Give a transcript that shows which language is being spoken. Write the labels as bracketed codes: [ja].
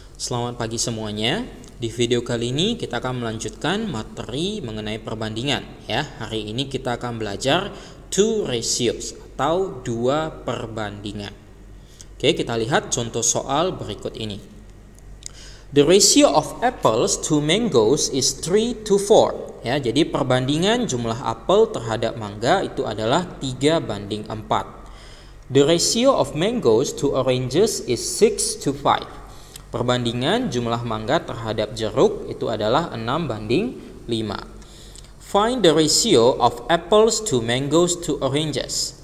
[id] Selamat pagi semuanya. Di video kali ini kita akan melanjutkan materi mengenai perbandingan ya. Hari ini kita akan belajar [en] two ratios [id] atau dua perbandingan. Oke, kita lihat contoh soal berikut ini. [en] The ratio of apples to mangoes is 3:4. [id] Ya, jadi perbandingan jumlah apel terhadap mangga itu adalah 3:4. [en] The ratio of mangoes to oranges is 6:5. [id] Perbandingan jumlah mangga terhadap jeruk itu adalah 6:5. [en] Find the ratio of apples to mangoes to oranges.